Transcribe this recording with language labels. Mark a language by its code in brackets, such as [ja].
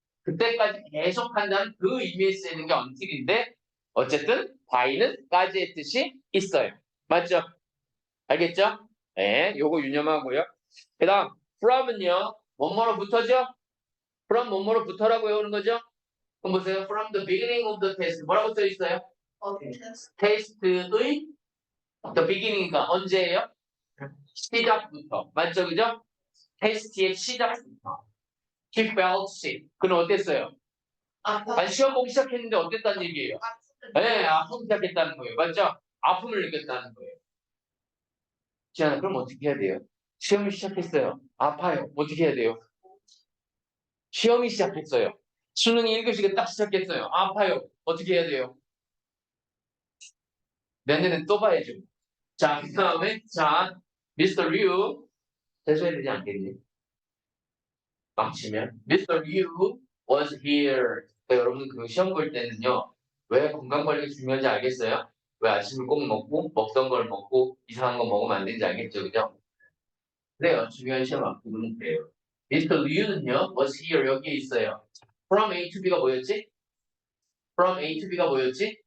[ko] 그때까지 계속한다는 그 의미에 쓰이는 게 until인데 어쨌든 by는 까지의 뜻이 있어요. 맞죠? 알겠죠? 네, 요거 유념하고요. 그 다음 from은요. 뭐뭐로부터죠? from 뭐뭐로부터라고 외우는 거죠? 그럼 보세요. [en] From the beginning of the test [ko] 뭐라고 써 있어요? 테스트의 the beginning이니까 언제예요? 시작부터. 맞죠? 그죠? 테스트의 시작부터. [en] He felt sick. [ko] 그는 어땠어요? 아니, 시험 보기 시작했는데 어땠다는 얘기예요? 네, 아프기 시작했다는 거예요. 맞죠? 아픔을 느꼈다는 거예요. 자, 그럼 어떻게 해야 돼요? 시험이 시작했어요. 아파요. 어떻게 해야 돼요? 시험이 시작했어요. 수능이 1교시가 딱 시작했어요. 아파요. 어떻게 해야 돼요? 내년엔 또 봐야죠. 자, 그 다음에, 자, Mr. Liu. 해줘야 되지 않겠니? 망치면. Mr. [en] Liu was here. [ko] 그러니까 여러분, 그 시험 볼 때는요, 왜 건강관리가 중요한지 알겠어요? 왜 아침을 꼭 먹고, 먹던 걸 먹고, 이상한 거 먹으면 안 되는지 알겠죠? 그죠? 그래요. 중요한 시험 앞두고는 그래요. [en] Mr. [ko] Liu는요, [en] was here. [ko] 여기에 있어요. From A to B가 뭐였지? From A to B가 뭐였지?